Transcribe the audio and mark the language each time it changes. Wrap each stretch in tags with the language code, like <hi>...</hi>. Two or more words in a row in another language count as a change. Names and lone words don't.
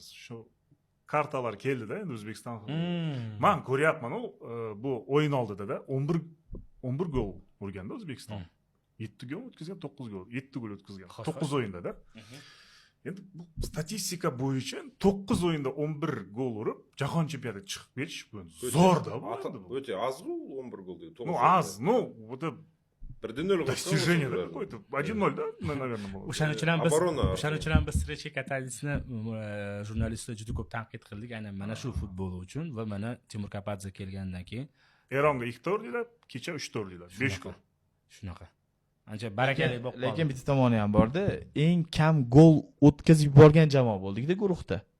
<uz>Shu kartalar keldi-da endi O'zbekiston. Men ko'ryapman, bu o'yin oldida 11 gol urganda O'zbekiston. 7 gol o'tkazgan, 9 gol. 7 gol o'tkazgan. 9 o'yinda-da. Endi bu statistika bo'yicha 9 o'yinda 11 gol urib, jahon chempionatiga chiqib ketish bu zo'r-da bu. O'ta oz-ku 11 gol degan.</uz> <ru>Ну, az, ну, это 1-0 достижение какое-то. 1-0, да, наверное, было.</ru> <uz>O'shaning uchun ham biz Srechek Katalisni jurnalistlar juda ko'p tanqid qildik, aynan mana shu futbol uchun va mana Timur Kapadze kelgandan keyin Eronga 2 urdilar, kecha 3 urdilar. 5 gol. Shunaqa. Ancha barakali bo'lib qoldi. Lekin bitta tomoni ham bor-da. Eng kam gol o'tkazib yuborgan jamoa bo'ldik-da guruhda.</uz>